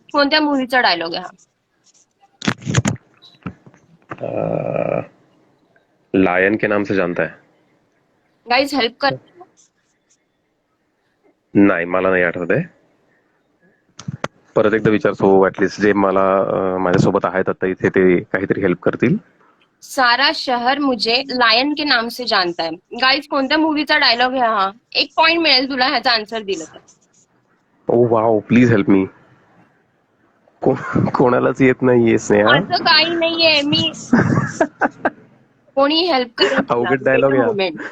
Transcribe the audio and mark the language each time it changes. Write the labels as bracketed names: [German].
[Marathi] कोणत्या मूवीचा डायलॉग आहे हा? [Hindi] लायन के नाम से जानता है? [Marathi] गाईज हेल्प कर. नाही, मला नाही आठवत आहे. परत एकदा विचार, सो ऍटलीस्ट जे मला माझ्यासोबत आहेत आता इथे ते काहीतरी हेल्प करतील. [Hindi] सारा शहर मुझे लायन के नाम से जानता है. [Marathi] गाईज कोणत्या मूवीचा डायलॉग आहे हा? 1 पॉइंट मिळेल तुला ह्याचा आन्सर दिलं तर. [English] Oh wow, please help me. [Marathi] कोणालाच येत नाहीये स्नेहा. असं काही नाहीये. मी कोणी हेल्प करेल तुला. अवघड डायलॉग या. [English] Moment.